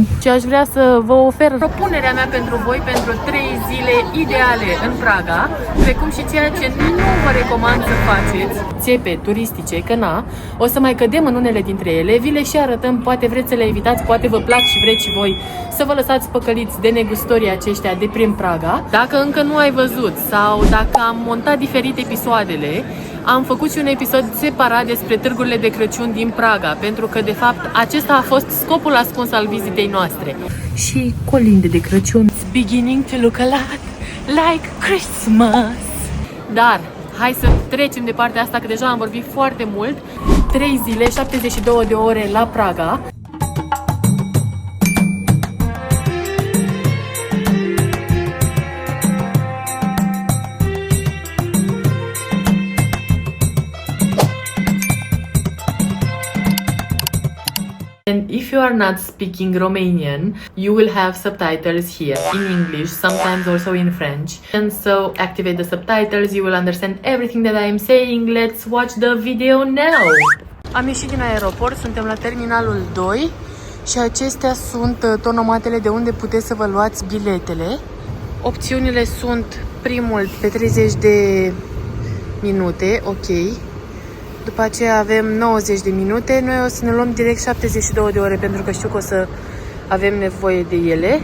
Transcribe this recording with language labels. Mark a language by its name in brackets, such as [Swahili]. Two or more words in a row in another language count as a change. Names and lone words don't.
[Romanian] Și aș vrea să vă ofer propunerea mea pentru voi pentru 3 zile ideale în Praga, precum și ceea ce nu vă recomand să faceți, țepe turistice, că na, o să mai cădem în unele dintre ele, vi le și arătăm, poate vreți să le evitați, poate vă plac și vreți și voi să vă lăsați păcăliți de negustorii aceștia de prin Praga. Dacă încă nu ai văzut sau dacă am montat diferite episoadele, am făcut și un episod separat despre târgurile de Crăciun din Praga, pentru că de fapt acesta a fost scopul ascuns al vizitei noastre. Și colinde de Crăciun. [English] It's beginning to look a lot like Christmas. [Romanian] Dar hai să trecem de partea asta, că deja am vorbit foarte mult. 3 zile, 72 de ore la Praga. [English] And if you are not speaking Romanian, you will have subtitles here in English, sometimes also in French. And so activate the subtitles, you will understand everything that I am saying. Let's watch the video now! [Romanian] Am ieșit din aeroport, suntem la terminalul 2 și acestea sunt tonomatele de unde puteți să vă luați biletele. Opțiunile sunt primul pe 30 de minute, ok. După aceea avem 90 de minute. Noi o să ne luăm direct 72 de ore, pentru că știu că o să avem nevoie de ele.